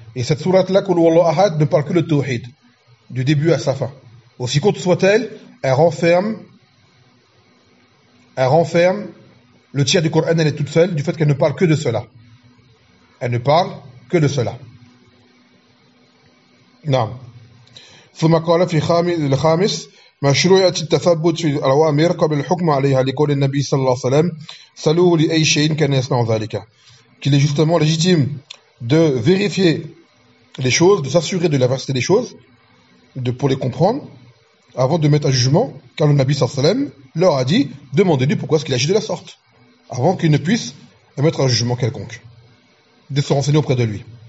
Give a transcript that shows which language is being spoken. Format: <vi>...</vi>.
<fr>Et cette sourate-là, qu'on loue Allah Ahad, ne parle que le tawhid, du début à sa fin. Aussi courte soit-elle, elle renferme le tiers du Coran, elle est toute seule du fait qu'elle ne parle que de cela. Elle ne parle que de cela.</fr> <ar>Naam. ثم قال في الخامس مشروعية التثبت في الأوامر قبل الحكم عليها لقول النبي صلى الله عليه وسلم سلوه لأي شيء كان يصنع ذلك.</ar> <fr>Qu'il est justement légitime de vérifier les choses, de s'assurer de la vérité des choses, pour les comprendre, avant de mettre un jugement, car le Nabi صلى الله عليه وسلم leur a dit demandez-lui pourquoi est-ce qu'il agit de la sorte, avant qu'il ne puisse émettre un jugement quelconque, de se renseigner auprès de lui.</fr>